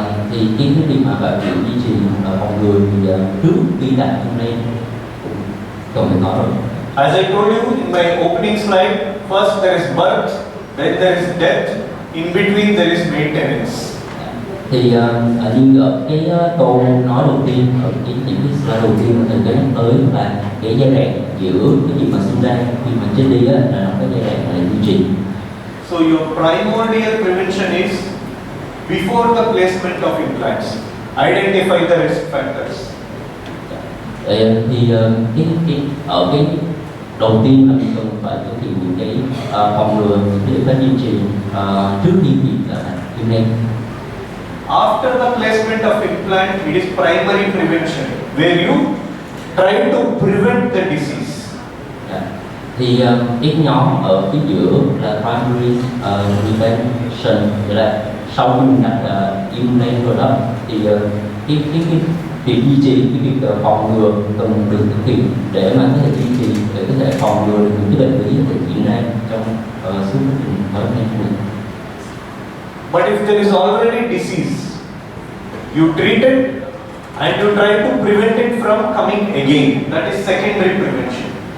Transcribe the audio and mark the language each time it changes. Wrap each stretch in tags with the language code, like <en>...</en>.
<vi>Thì cái việc mà bạn duy trì phòng ngừa thì trước khi đặt implant cũng cần phải có rồi.</vi> <en>As I told you in my opening slide, first there is birth, then there is death, in between there is maintenance.</en> <vi>Thì như ở cái câu nói đầu tiên, ở những cái slide đầu tiên mình đã nhắc tới là cái giai đoạn giữa cái việc mà sinh ra khi mà chết đi á, là nó có giai đoạn là duy trì.</vi> <en>So your primordial prevention is before the placement of implants, identify the risk factors.</en> <vi>Thì ở cái đầu tiên là mình cần phải thực hiện những cái phòng ngừa, những cái biện pháp duy trì trước khi việc implant.</vi> <en>After the placement of implant, it is primary prevention, where you try to prevent the disease.</en> <vi>Thì cái nhóm ở phía giữa là primary prevention, nghĩa là sau khi mình đặt implant rồi đó, thì cái việc duy trì, cái việc phòng ngừa cần được thực hiện để mà có thể duy trì, để có thể phòng ngừa được những cái bệnh lý có thể diễn ra trong suốt quá trình thói quen của mình.</vi> <en>But if there is already disease, you treat it and you try to prevent it from coming again. That is secondary prevention.</en>